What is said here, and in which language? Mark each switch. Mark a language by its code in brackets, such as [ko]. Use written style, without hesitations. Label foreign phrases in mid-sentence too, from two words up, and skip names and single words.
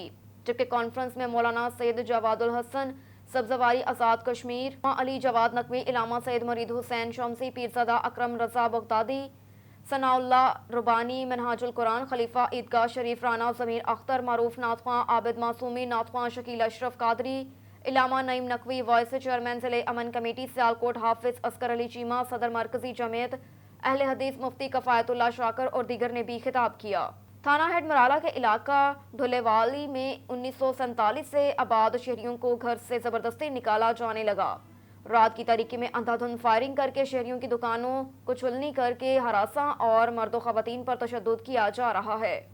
[ur] جبکہ کانفرنس میں مولانا سید جواد الحسن سبزواری آزاد کشمیر، علی جواد نقوی، علامہ سید مرید حسین شمسی، پیرزادہ اکرم رضا بغدادی، ثناء اللہ ربانی، منہاج القرآن خلیفہ، عیدگاہ شریف رانا، ضمیر اختر، معروف ناتھواں، عابد معصومی ناتھواں, شکیل اشرف قادری، علامہ نعیم نقوی, [en] vice chairman [ur] ضلع امن کمیٹی سیالکوٹ حافظ عسکر علی چیمہ، صدر مرکزی جمعیت اہل حدیث مفتی کفایت اللہ شاکر اور دیگر نے بھی خطاب کیا. تھانہ ہیڈ مرالہ کے علاقہ ڈھلے والی میں 1947 سے آباد شہریوں کو گھر سے زبردستی نکالا جانے لگا. رات کی تاریکی میں اندھا دھند فائرنگ کر کے شہریوں کی دکانوں کو چھلنی کر کے ہراساں اور مردوں خواتین پر تشدد کیا جا رہا ہے.